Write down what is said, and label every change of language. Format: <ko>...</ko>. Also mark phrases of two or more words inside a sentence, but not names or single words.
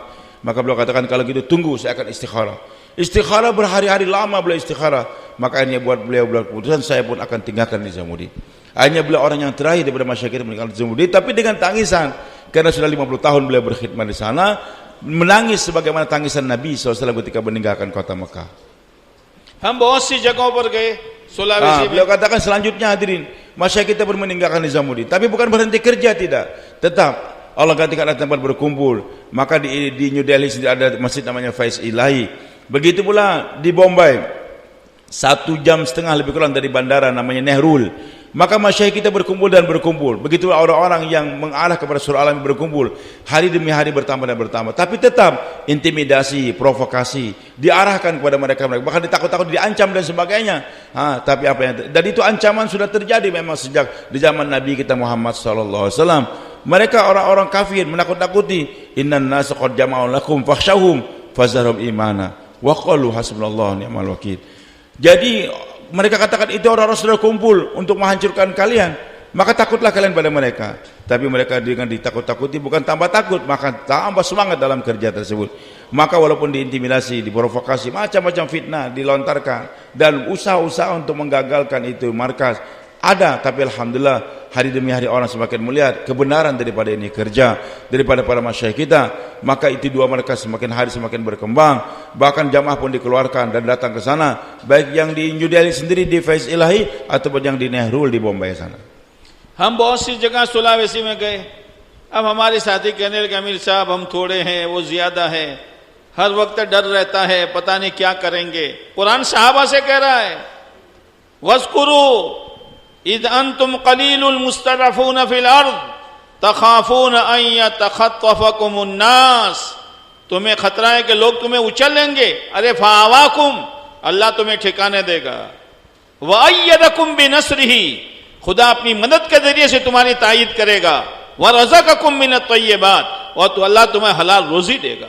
<id>Maka beliau katakan, kalau gitu tunggu, saya akan istikharah. Istikharah berhari-hari lama beliau istikharah. Maka akhirnya buat beliau keputusan, saya pun akan tinggalkan Nizamuddin. Akhirnya beliau orang yang terakhir daripada masyarakat meninggalkan Nizamuddin, tapi dengan tangisan. Karena sudah 50 tahun beliau berkhidmat di sana, menangis sebagaimana tangisan Nabi SAW ketika meninggalkan kota Mekah.</id> <hi>हम बहुत सी जगहों पर गए, Sulawesi.</hi> <id>Beliau katakan selanjutnya hadirin, masyarakat kita meninggalkan Nizamuddin, tapi bukan berhenti kerja, tidak. Tetap Allah gantikan tempat berkumpul. Maka di New Delhi sendiri ada masjid namanya Faiz Ilahi. Begitu pula di Bombay, 1,5 jam lebih kurang dari bandara namanya Nehrul. Maka masyayikh kita berkumpul dan berkumpul. Begitulah orang-orang yang mengarah kepada surah alam berkumpul. Hari demi hari bertambah dan bertambah. Tapi tetap intimidasi, provokasi diarahkan kepada mereka. Bahkan ditakut-takut, diancam dan sebagainya. Tapi apa yang dan itu ancaman sudah terjadi memang sejak di zaman Nabi kita Muhammad SAW. Mereka orang-orang kafir menakut-takuti.</id> <ar>إن الناس قد جمعوا لكم فاخشوهم فزادهم إيمانا وقالوا حسبنا الله نعم الوكيل.</ar> <id>Jadi mereka katakan itu orang-orang sudah kumpul untuk menghancurkan kalian, maka takutlah kalian pada mereka. Tapi mereka dengan ditakut-takuti bukan tambah takut, maka tambah semangat dalam kerja tersebut. Maka walaupun diintimidasi, diprovokasi, macam-macam fitnah dilontarkan dan usaha-usaha untuk menggagalkan itu markas ada, tapi alhamdulillah hari demi hari orang semakin melihat kebenaran daripada ini kerja daripada para masyayikh kita. Maka itu dua markas semakin hari semakin berkembang, bahkan jamaah pun dikeluarkan dan datang ke sana, baik yang di New Delhi sendiri di Faiz Ilahi ataupun yang di Nehrul di Bombay sana.</id> <hi>हम बहुत सी जगह सुलावेसी में गए। अब हमारे साथी कहने लगे, अमीर साहब हम थोड़े हैं, वो ज्यादा है, हर वक्त डर रहता है, पता नहीं क्या करेंगे। कुरान सहाबा से कह रहा है,</hi> <ar>واذكروا إذ أنتم قليل مستضعفون في الأرض تخافون أن يتخطفكم الناس.</ar> <hi>तुम्हें खतरा है कि लोग तुम्हें उछल लेंगे। अरे फावाकुम, अल्लाह तुम्हें ठिकाने देगा।</hi> <ar>وأيدكم بنصره,</ar> <hi>खुदा अपनी मदद के जरिए से तुम्हारी तायीद करेगा।</hi> <ar>ورزقكم من الطيبات,</ar> <hi>और तो अल्लाह तुम्हें हलाल रोजी देगा।</hi>